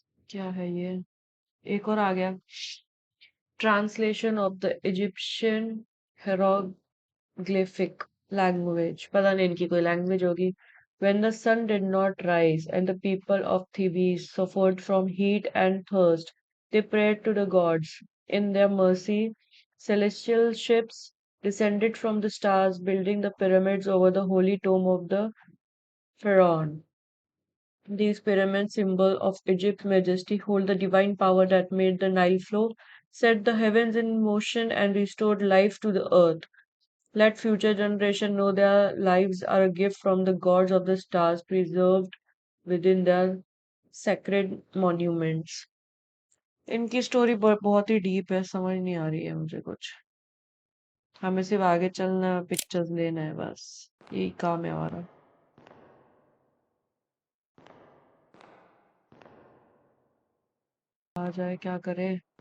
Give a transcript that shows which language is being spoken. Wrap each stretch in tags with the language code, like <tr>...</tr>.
<hi>क्या है ये? एक और आ गया।</hi> <en>Translation of the Egyptian hieroglyphic language.</en> <hi>पता नहीं इनकी कोई लैंग्वेज होगी।</hi> <en>When the sun did not rise and the people of Thebes suffered from heat and thirst, they prayed to the gods. In their mercy, celestial ships descended from the stars, building the pyramids over the holy tomb of the pharaoh. These pyramids, symbol of Egypt's majesty, hold the divine power that made the Nile flow, set the heavens in motion, and restored life to the earth. Let future generations know their lives are a gift from the gods of the stars, preserved within their sacred monuments.</en> <hi>इनकी story बहुत ही deep है, समझ नहीं आ रही है मुझे कुछ। हमें सिर्फ आगे चलना, पिक्चर्स लेना है बस। यही काम है हमारा। आ जाए क्या करे?</hi>